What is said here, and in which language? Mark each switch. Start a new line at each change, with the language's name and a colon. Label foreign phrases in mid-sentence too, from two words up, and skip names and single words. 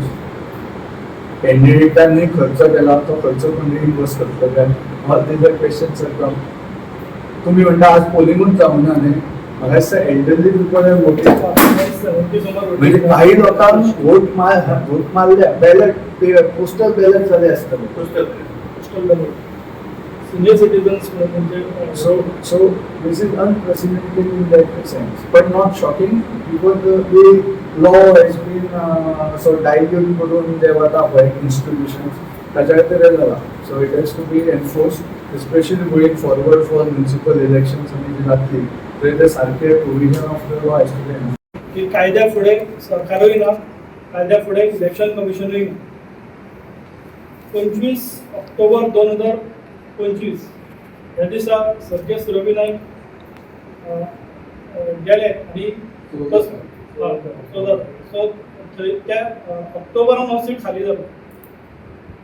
Konkani: कॅन्डिडेटांनी खर्च केला तो खर्च कोण रिइम्बर्स करतलो काय
English: all these are questions are come.
Konkani: तुम्ही म्हणटा आज पोलिंगूच जावंक ना न्ही. म्हाका दिसता
English: elderly people
Konkani: म्हणजे काही लोकांक वोट मारल्या
English: ballot postal ballot
Konkani: जाले आसतले.
English: postal ballot senior citizens so this is unprecedented in that sense but not shocking because the law has been so dilute
Konkani: करून जे वता पळय
English: institutions
Konkani: ताच्या खातीर जाला.
English: so it has to be enforced especially going forward for municipal elections
Konkani: आनी जी जातली थंय ते सारके
English: provision of the law has to be enforced.
Konkani: की कायद्या फुडें सरकारूय ना कायद्या फुडें इलेक्शन कमिशनूय ना. 25 ऑक्टोबर 2025 ह्या दिसा सर्गेस्त सुरभी नायक गेले आनी सो त्या ऑक्टोबरान हो सीट खाली जालो.